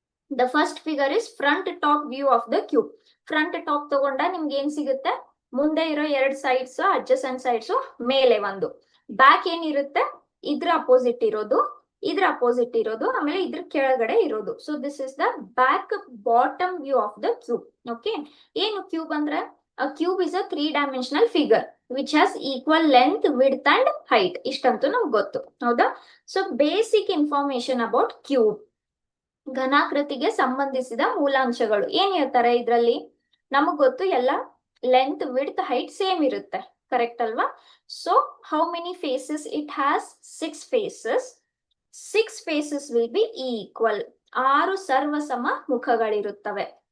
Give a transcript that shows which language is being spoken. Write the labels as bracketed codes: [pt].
[en] The first figure is front top view of the cube. [kn] Front top ತಗೊಂಡ ನಿಮ್ಗೆ ಏನ್ ಸಿಗುತ್ತೆ? ಮುಂದೆ ಇರೋ 2 ಸೈಡ್ಸ್, ಅಡ್ಜಸೆಂಟ್ ಸೈಡ್ಸ್, ಮೇಲೆ ಒಂದು. ಬ್ಯಾಕ್ ಏನಿರುತ್ತೆ? ಇದ್ರ ಅಪೋಸಿಟ್ ಇರೋದು, ಇದ್ರ ಅಪೋಸಿಟ್ ಇರೋದು, ಆಮೇಲೆ ಇದ್ರ ಕೆಳಗಡೆ ಇರೋದು. [en] So this is the back bottom view of the cube. [kn] Okay, ಏನು ಕ್ಯೂಬ್ ಅಂದ್ರೆ? [en] A cube is a 3-dimensional figure which has equal length, width and height. [kn] ಇಷ್ಟಂತೂ ನಮ್ಗೆ ಗೊತ್ತು. ಹೌದಾ? So basic information about cube. ಘನಾಕೃತಿಗೆ ಸಂಬಂಧಿಸಿದ ಮೂಲಾಂಶಗಳು ಏನ್ ಹೇಳ್ತಾರೆ ಇದ್ರಲ್ಲಿ? ನಮಗ್ ಗೊತ್ತು, ಎಲ್ಲ ಲೆಂತ್, ವಿಡ್ತ್, ಹೈಟ್ ಸೇಮ್ ಇರುತ್ತೆ. ಕರೆಕ್ಟ್ ಅಲ್ವಾ? [en] So how many faces it has? 6 faces. 6 faces will be equal. [kn] 6 ಸರ್ವಸಮ ಮುಖಗಳಿರುತ್ತವೆ.